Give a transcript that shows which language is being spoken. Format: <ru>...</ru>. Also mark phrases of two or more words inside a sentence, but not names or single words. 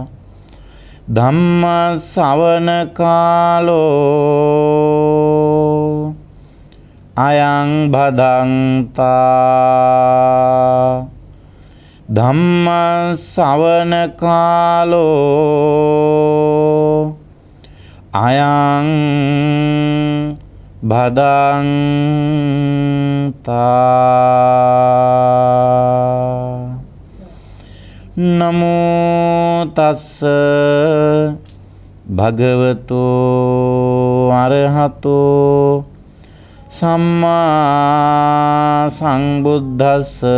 <pi>ධම්ම ශ්‍රවණ කාලෝ අයං භදංතා. ධම්ම ශ්‍රවණ කාලෝ අයං භදංතා. නමෝ තස්ස භගවතෝ අරහතෝ සම්මා සම්බුද්දස්ස.</pi>